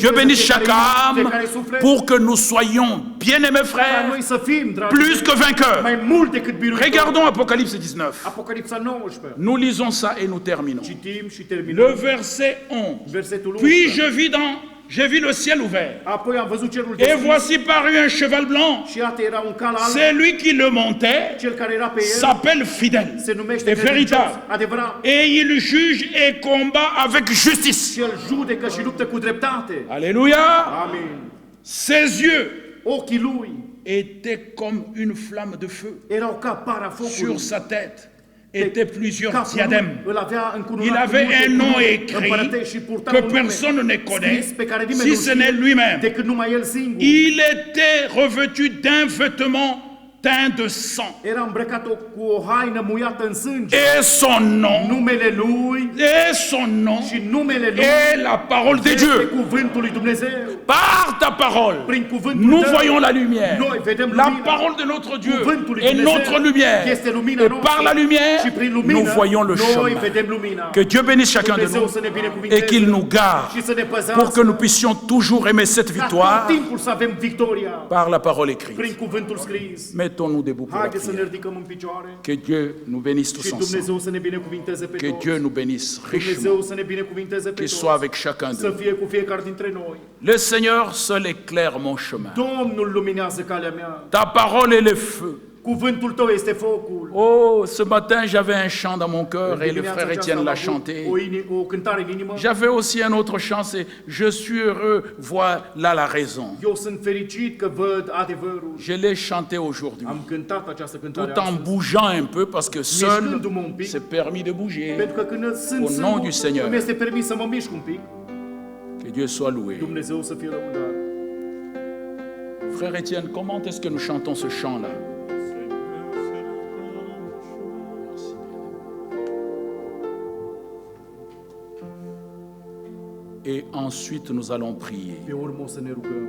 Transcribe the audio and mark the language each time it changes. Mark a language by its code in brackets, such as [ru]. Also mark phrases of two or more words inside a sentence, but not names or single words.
[fr] Dieu bénisse [ro] fiecare [fr] chaque [ro] inimă, [fr] âme, [ro] fiecare suflet, [fr] pour que nous soyons, bien-aimés [ro] ca [fr] frères, [ro] noi să fim, dragi [fr] plus [ro] mei, [fr] que vainqueurs. [ro] mai mult decât biruitori. [fr] Regardons Apocalypse 19. [ro] Apocalipsa 19. [fr] Nous lisons ça et nous terminons. [ro] Citim și [fr] Le [ro] terminăm. [fr] verset 11. [ro] Versetul 11. [fr] Puis j'ai vu le ciel ouvert. [ro] Apoi am văzut cerul [fr] Et [ro] deschis [fr] voici parut un cheval blanc. [ro] și iată era un cal alb. [fr] Celui qui le montait [ro] Cel care era pe el [fr] s'appelle fidèle [ro] se numește [fr] et [ro] credincios, [fr] véritable. [ro] adevărat. [fr] Et il juge et combat avec justice. [ro] Și el judecă și luptă cu dreptate. [fr] Alléluia. [ro] Amin. [fr] Ses yeux [ro] Ochii lui [fr] étaient comme une flamme de feu. [ro] erau ca para [fr] Sur [ro] focului. [fr] sa tête étaient plusieurs [ro] Capul [fr] diadèmes. [ro] lui îl avea încununat [fr] Il [ro] cu [fr] avait [ro] multe [fr] un nom [ro] cununi [fr] écrit [ro] împărătești și purta [fr] que [ro] un nume [fr] personne ne connaît, [ro] scris pe care nimeni [fr] si [ro] nu [fr] ce n'est [ro] știe [fr] lui-même. [ro] decât numai el singur. [fr] Il était revêtu d'un vêtement teint de sang. [ro] Era îmbrăcat cu o haină muiată în sânge. [fr] Et son nom, [ro] Numele lui [fr] et son nom [ro] și numele lui [fr] est la parole de [ro] este [fr] Dieu. [ro] cuvântul lui Dumnezeu. [fr] Par ta parole, [ro] Prin cuvântul [fr] nous [ro] tău, [fr] voyons la lumière. [ro] noi vedem [fr] La [ro] lumina. [fr] parole de notre Dieu [ro] Cuvântul lui [fr] est [ro] Dumnezeu [fr] notre lumière. [ro] este lumina [fr] Et [ro] noastră. [fr] par la lumière, [ro] Și prin lumină, [fr] nous voyons le [ro] noi [fr] chemin. [ro] vedem lumina. [fr] Que Dieu bénisse chacun de [ro] Dumnezeu [fr] nous [ro] să ne binecuvinteze [fr] et qu'il nous garde [ro] și să ne păzească, [fr] pour que nous puissions toujours aimer cette [ro] ca [fr] victoire [ro] tot timpul să avem victoria [fr] par la parole écrite. [ro] prin cuvântul scris. [fr] Mettons-nous debout pour la [ro] Haideți să ne [fr] prière. [ro] ridicăm în picioare [fr] Que Dieu nous bénisse tous [ro] și [fr] ensemble. [ro] Dumnezeu să ne binecuvinteze pe [fr] Que [ro] toți. [fr] Dieu nous bénisse richement. [ro] Dumnezeu să ne binecuvinteze pe [fr] Qu'il soit [ro] toți. [fr] avec chacun de [ro] Să [fr] nous. [ro] fie cu fiecare dintre noi. [fr] Le Seigneur seul éclaire mon chemin. [ro] Domnul luminează calea mea. [fr] Ta parole est le feu. [ro] Cuvântul tău este focul. [fr] Oh, ce matin, j'avais un chant dans mon cœur et le frère Étienne l'a chanté. [ro] O cântare în inimă. [fr] J'avais aussi un autre chant, c'est « Je suis heureux, voilà la raison [ro] Eu sunt fericit că văd adevărul. ». [fr] Je l'ai chanté aujourd'hui, [ro] Am cântat această cântare [fr] tout en [ro] astăzi. [fr] bougeant un peu, parce que seul, [ro] Mișcându-mă un pic, [fr] c'est permis de bouger. [ro] pentru că când sunt [fr] Au nom du Seigneur. [ro] îmi este permis să mă mișc un pic. [fr] Que Dieu soit loué. [ro] Dumnezeu să fie lăudat. [fr] Frère Étienne, comment est-ce que nous chantons ce chant-là? Et ensuite, nous allons prier. [ro] Pe urmă o să ne rugăm.